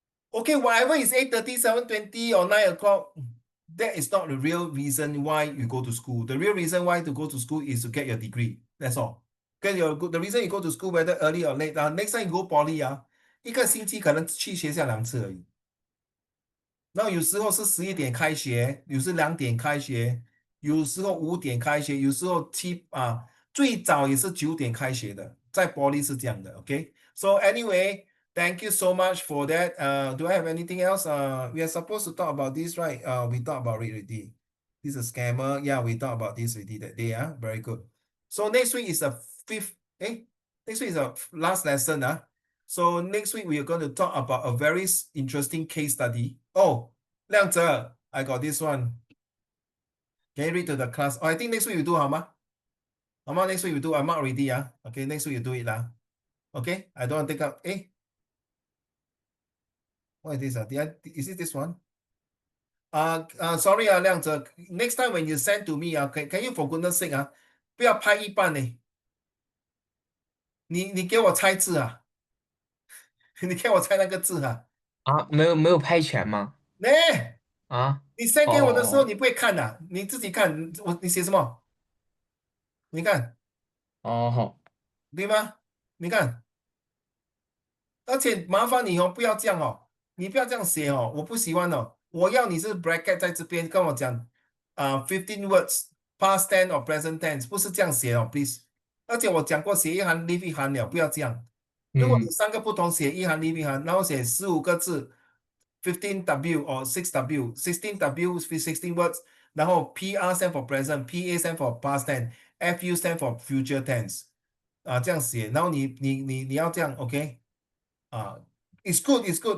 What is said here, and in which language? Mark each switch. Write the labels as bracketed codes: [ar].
[en] Okay, whatever is 8:30, 7:20 or 9 o'clock, that is not the real reason why you go to school. The real reason why to go to school is to get your degree. That's all. The reason you go to school, whether early or late, next time you go poly [zh] 一个星期可能去学校2次而已。然后有时候是11点开学，有时2点开学，有时候5点开学，有时候最早也是9点开学的，在玻璃是这样的。 [en] OK, so anyway, thank you so much for that. Do I have anything else? We are supposed to talk about this, right? We talked about it already. This is a scammer. Yeah, we talked about this already that day. Very good. So next week is the fifth. Next week is the last lesson. So next week we are going to talk about a very interesting case study. Oh, 亮泽, I got this one. Can you read to the class? Oh, I think next week you do, hao ma? Hao ma, next week you do. I mark already. Okay, next week you do it lah. Okay, I don't want to take up. What is this? Is it this one? Sorry, 亮泽. Next time when you send to me, can you for goodness sake [zh] 不要拍一半呢？你给我猜字你给我猜那个字啊，没有派遣吗？呢，啊，你 send 哦给我的时候哦你不会看的，你自己看，你写什么？你看哦，好，对吗？你看。而且麻烦你哦，不要这样哦，你不要这样写哦，我不喜欢哦。我要你是 bracket 在这边跟我讲15 words past tense or present tense，不是这样写哦，please。而且我讲过写一行 leave 一行了，不要这样。如果你嗯三个不同写一行 leave 一行，然后写15个字，15W or 6W，16W 16 words，然后 PR stand for present，PA stand for past tense，FU stand for future tense，这样写，然后你要这样，OK？ [en] it's good, it's good.